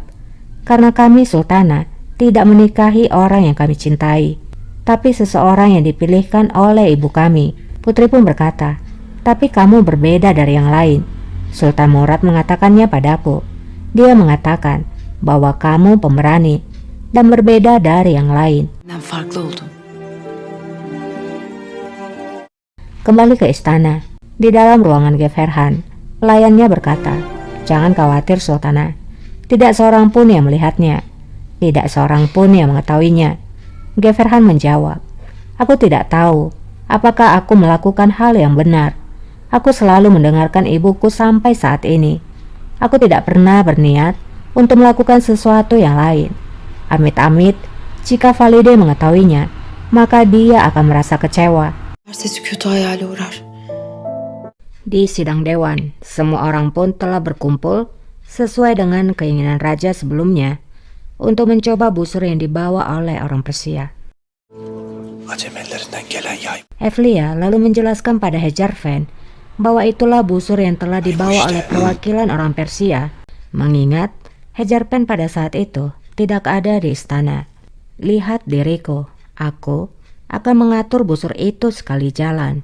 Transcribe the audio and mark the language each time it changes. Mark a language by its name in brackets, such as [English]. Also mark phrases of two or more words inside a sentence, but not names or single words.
[Indonesian] Karena kami sultana tidak menikahi orang yang kami cintai, tapi seseorang yang dipilihkan oleh ibu kami." Putri pun berkata, "Tapi kamu berbeda dari yang lain. Sultan Murad mengatakannya padaku. Dia mengatakan bahwa kamu pemberani dan berbeda dari yang lain." [Turkish] Benden farklı oldun. [Indonesian] Kembali ke istana. Di dalam ruangan Geverhan, pelayannya berkata, "Jangan khawatir Sultana. Tidak seorang pun yang melihatnya. Tidak seorang pun yang mengetahuinya." Geverhan menjawab, "Aku tidak tahu apakah aku melakukan hal yang benar. Aku selalu mendengarkan ibuku sampai saat ini. Aku tidak pernah berniat untuk melakukan sesuatu yang lain. Amit-amit, jika Valide mengetahuinya, maka dia akan merasa kecewa." [Turkish] Sesi kötü hayale uğrar. [Indonesian] Di sidang dewan, semua orang pun telah berkumpul sesuai dengan keinginan raja sebelumnya untuk mencoba busur yang dibawa oleh orang Persia. [Turkish] Acemellerinden gelen yay. [Indonesian] Evlia lalu menjelaskan pada Hejarfen bahwa itulah busur yang telah dibawa oleh perwakilan orang Persia, mengingat Hejarfen pada saat itu tidak ada di istana. "Lihat diriku, aku akan mengatur busur itu sekali jalan."